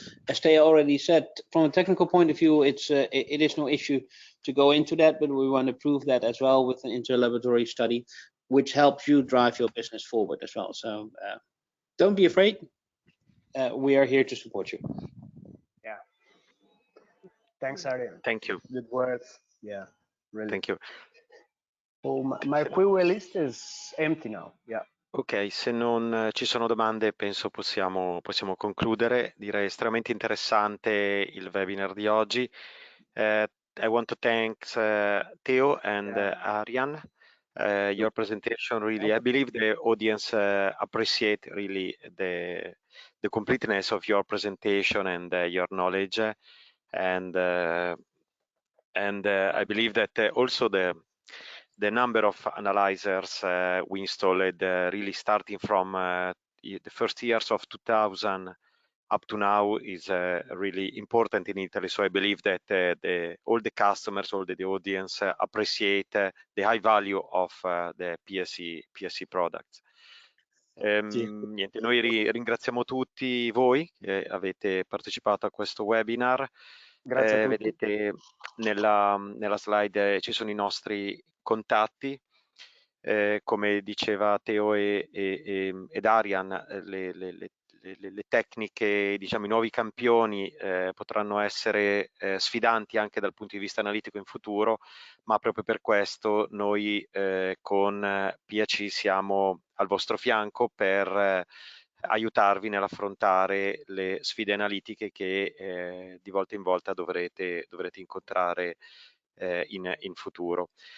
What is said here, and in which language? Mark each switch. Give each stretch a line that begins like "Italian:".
English: As Theo already said, from a technical point of view, it is no issue to go into that, but we want to prove that as well with an interlaboratory study, which helps you drive your business forward as well. So don't be afraid. We are here to support you. Yeah. Thanks, Arjan. Thank you. Good words. Yeah. Really. Thank you. Oh, my Q&A list is empty now. Yeah.
Italian: Ok, se non ci sono domande penso possiamo concludere. Direi estremamente interessante il webinar di oggi.
English: I want to thank Theo and Arjan. Your presentation really, I believe the audience appreciate really the completeness of your presentation and your knowledge, and I believe that also the number of analyzers we installed really starting from the first years of 2000 up to now is really important in Italy. So I believe that all the customers, all the audience appreciate the high value of the PAC products.
Italian: Niente, noi ringraziamo tutti voi che avete partecipato a questo webinar. Grazie a tutti. Vedete nella slide ci sono i nostri contatti. Come diceva Theo ed Arjan, le tecniche, diciamo i nuovi campioni potranno essere sfidanti anche dal punto di vista analitico in futuro, ma proprio per questo noi con PAC siamo al vostro fianco per aiutarvi nell'affrontare le sfide analitiche che di volta in volta dovrete incontrare in futuro.